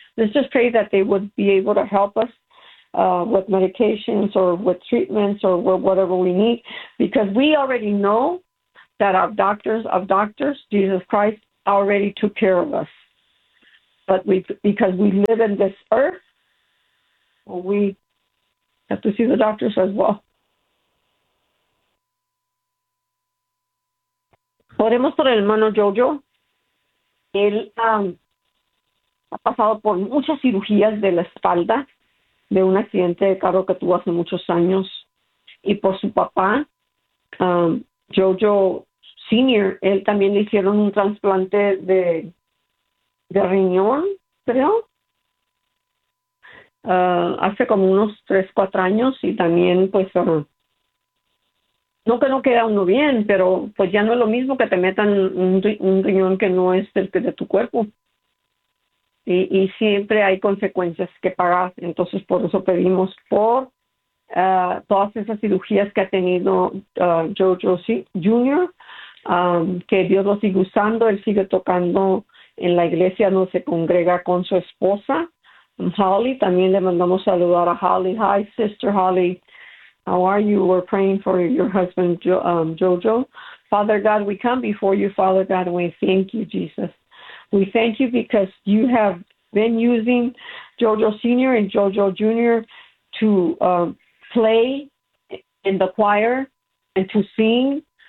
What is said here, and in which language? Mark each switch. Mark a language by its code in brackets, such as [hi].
[en] Let's just pray that they would be able to help us with medications or with treatments or whatever we need, because we already know that our doctors of doctors, Jesus Christ, already took care of us. But because we live in this earth, well, we have to see the doctors as well. [es] Oremos por el hermano Jojo. Él ha pasado por muchas cirugías de la espalda, de un accidente de carro que tuvo hace muchos años, y por su papá, Jojo Senior, él también le hicieron un trasplante de riñón, creo, hace como unos 3, 4 años, y también, pues, no que no queda uno bien, pero pues ya no es lo mismo que te metan un riñón que no es el que de tu cuerpo. Y siempre hay consecuencias que pagar. Entonces, por eso pedimos por todas esas cirugías que ha tenido Jojo Junior, que Dios lo siga usando. Él sigue tocando en la iglesia donde se congrega con su esposa, Holly. También le mandamos saludar a Holly. [en] Hi, Sister Holly. How are you? We're praying for your husband, Jojo. Father God, we come before you, Father God, and we thank you, Jesus. We thank you because you have been using Jojo Senior and Jojo Junior to play in the choir and to sing.